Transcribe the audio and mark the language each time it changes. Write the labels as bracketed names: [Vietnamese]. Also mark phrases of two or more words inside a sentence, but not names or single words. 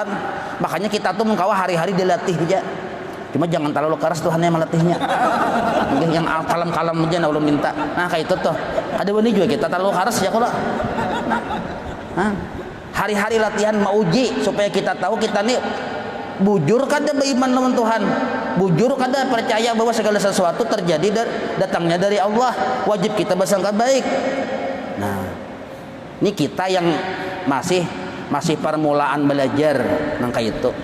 [Indonesian] Makanya kita tuh mengkawa hari-hari dilatih aja. Cuma jangan terlalu keras, Tuhan yang melatihnya. Yang kalem-kalem aja Allah minta. Nah kayak itu tuh. Ada benih juga kita terlalu keras ya kalau. Hari-hari latihan mau uji supaya kita tahu kita nih bujur kada beriman dengan Tuhan. Bujur kada percaya bahwa segala sesuatu terjadi datangnya dari Allah. Wajib kita bersangka baik. Nah, ini kita yang masih permulaan belajar nang kayak itu.